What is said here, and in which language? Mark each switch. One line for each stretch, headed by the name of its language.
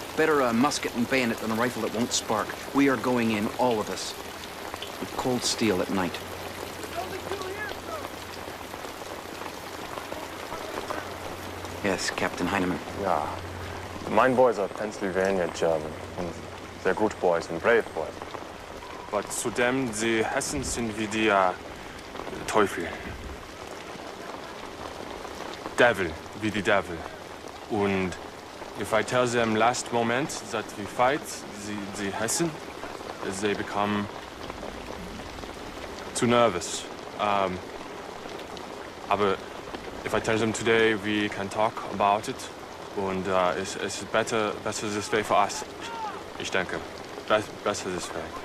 English: Better a musket and bayonet than a rifle that won't spark. We are going in, all of us, with cold steel at night. Yes, Captain Heinemann.
German: Ja, mein
English: boys are Pennsylvania German and they're good boys and brave boys. But
German: zudem, die Hessen sind wie die Teufel. Devil, wie die Devil. Und
English: if I tell them last moment that we fight the Hessen, they become too nervous.
German: Aber
English: if I tell them today, we can talk about it.
German: Und
English: it's better this way for us.
German: Ich denke,
English: better this way.